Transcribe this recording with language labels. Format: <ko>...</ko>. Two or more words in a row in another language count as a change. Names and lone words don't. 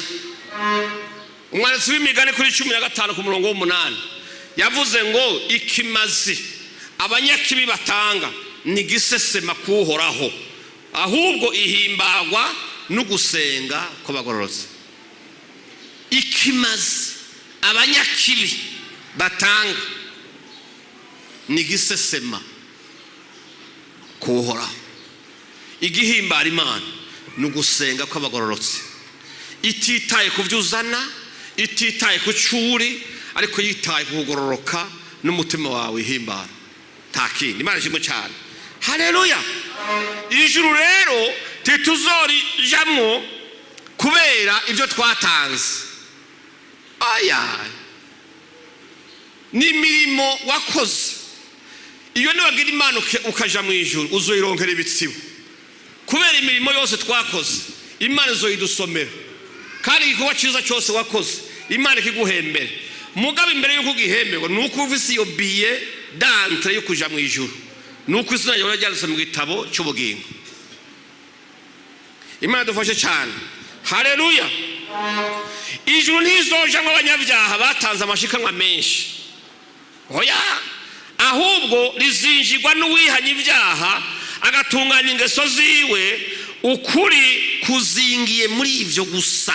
<rn>Umwanditsi w'imigani kuri 15 ku murongo w'8 yavuze ngo ikimazi abanyakibi batanga ni gisesema kuhoraho, ahubwo ihimbagwa no gusenga kw'abagororotsi. Ikimazi abanyakibi batanga ni gisesema kuhoraho, igihimbara Imana no gusenga kw'abagororotsi. Ititaye kuvyuzana, ititaye ku curi, ariko yitaye kugororoka n'umutima wawe ihimbara. Takindi Imana ishimwe cyane. Haleluya. Ijuru rero tituzori jamwo kubera ibyo twatanze. Aya ni mirimo wakoze. Iyo nibagira Imana ukaja mu ijuru uzoyironkera ibitsibo. Kubera imirimo yose twakoze, Imana izoyidusomera. Kandi igikorwa cyiza cyose wakoze, Imana ikiguhembera. Mugabe imbere y'uko gihemberwa nuko uvise iyo</rn> <fr>biye d'entrée</fr> <rn>yo kuja mu ijuru, nuko izina ryawe ryanditse mu gitabo cy'ubugingo. Imana dufashe cyane. Haleluya. Ijuru ntizoja mu banyabyaha batanze amashikanwa menshi, oya, ahubwo rizinjirwa n'uwihanye ibyaha agatunganya ingeso ziwe, ukuri kuzingiye muri ivyo gusa.</rn>